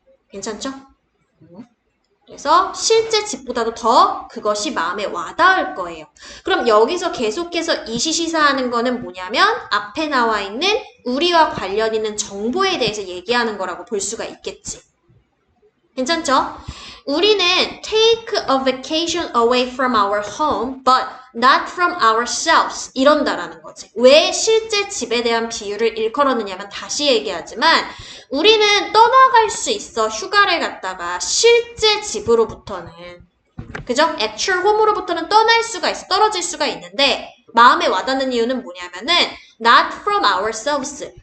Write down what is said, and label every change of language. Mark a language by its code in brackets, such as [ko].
[ko] 괜찮죠? 그래서 실제 집보다도 더 그것이 마음에 와닿을 거예요. 그럼 여기서 계속해서 이시시사하는 거는 뭐냐면 앞에 나와 있는 우리와 관련 있는 정보에 대해서 얘기하는 거라고 볼 수가 있겠지. 괜찮죠? 우리는 [en] take a vacation away from our home, but not from ourselves. [ko] 이런다라는 거지. 왜 실제 집에 대한 비유를 일컬었느냐면 다시 얘기하지만 우리는 떠나갈 수 있어. 휴가를 갔다가 실제 집으로부터는. 그죠? [en] actual home [ko] 으로부터는 떠날 수가 있어. 떨어질 수가 있는데 마음에 와닿는 이유는 뭐냐면은 [en] not from ourselves.